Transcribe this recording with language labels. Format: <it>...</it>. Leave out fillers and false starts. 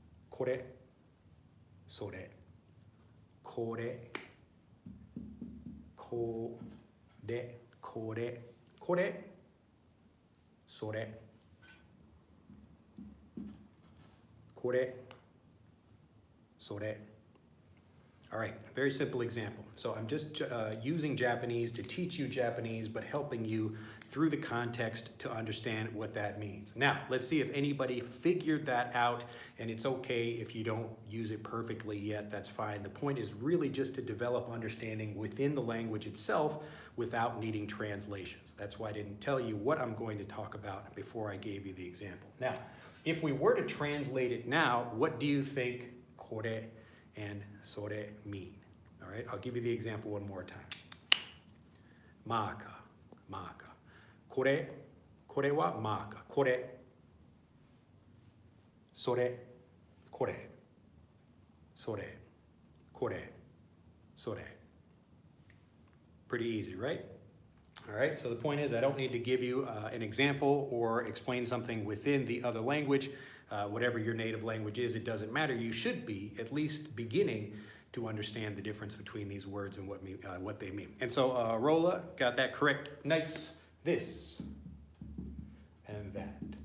<ja>これ、それ、これ、これ、これ、これ、それ、これ、それ。</ja> <en>All right, very simple example. So I'm just using Japanese to teach you Japanese, but helping you through the context to understand what that means. Now, let's see if anybody figured that out, and it's okay if you don't use it perfectly yet, that's fine. The point is really just to develop understanding within the language itself without needing translations. That's why I didn't tell you what I'm going to talk about before I gave you the example. Now, if we were to translate it now, what do you think kore and sore mean? All right, I'll give you the example one more time.</en> <ja>Maka, maka. Kore wa maka. Kore, sore, kore, sore, kore, sore.</ja> <en>Pretty easy, right? All right, so the point is I don't need to give you an example or explain something within the other language. Whatever your native language is, it doesn't matter. You should be at least beginning to understand the difference between these words and what they mean. And so Rola got that correct. Nice. This and that.</en>